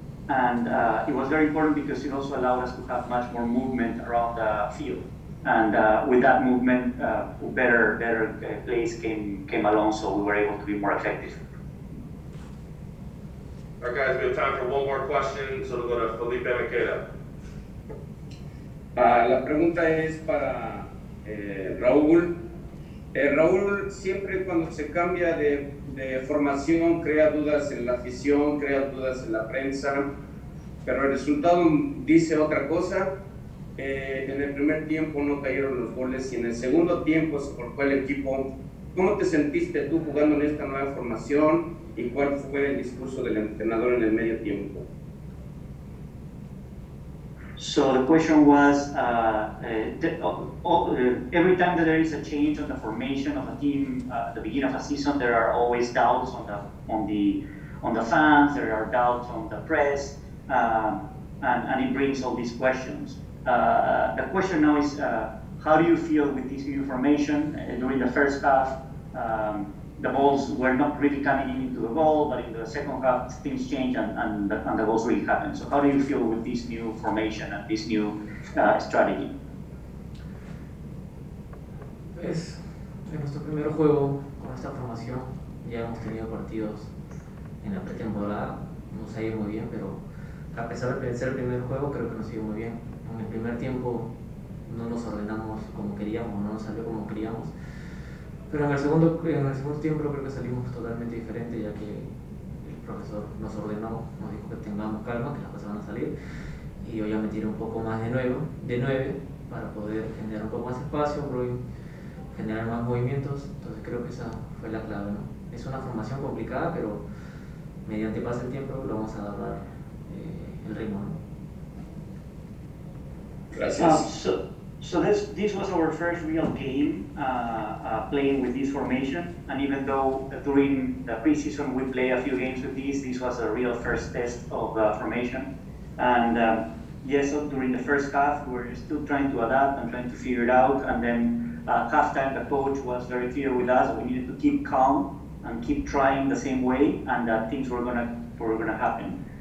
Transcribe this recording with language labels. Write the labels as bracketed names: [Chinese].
[English] And it was very important because it also allowed us to have much more movement around the field. And with that movement, better plays came along, so we were able to be more effective. All right, guys, we have time for one more question, so we'll go to Felipe Maqueda. [Spanish] La pregunta es para Raúl. Raúl, siempre cuando se cambia de formación crea dudas en la afición, crea dudas en la prensa, pero el resultado dice otra cosa. En el primer tiempo no cayeron los goles y en el segundo tiempo se forjó el equipo. ¿Cómo te sentiste tú jugando en esta nueva formación y cuál fue el discurso del entrenador en el medio tiempo? [English] So the question was, every time that there is a change on the formation of a team at the beginning of a season, there are always doubts on the fans, there are doubts on the press, and it brings all these questions. The question now is, how do you feel with this new formation? During the first half, the balls were not really coming into the goal, but in the second half, things changed and the goals really happened. So how do you feel with this new formation and this new strategy? [Spanish] Es nuestro primer juego con esta formación. Ya hemos tenido partidos en la pretemporada, nos ha ido muy bien, pero a pesar de ser el primer juego, creo que nos ha ido muy bien. En el primer tiempo no nos ordenamos como queríamos, no nos salió como queríamos. Pero en el segundo tiempo creo que salimos totalmente diferente, ya que el profesor nos ordenó, nos dijo que tengamos calma, que las cosas van a salir, y yo ya me tiré un poco más de 9 para poder generar un poco más espacio, generar más movimientos. Entonces creo que esa fue la clave, ¿no? Es una formación complicada, pero mediante pase el tiempo lo vamos a agarrar el ritmo, ¿no? Gracias. [English] So this was our first real game playing with this formation, and even though during the preseason we played a few games with this was a real first test of formation. And yes, so during the first half we were still trying to adapt and trying to figure it out, and then at halftime the coach was very clear with us that we needed to keep calm and keep trying the same way, and that things were gonna happen.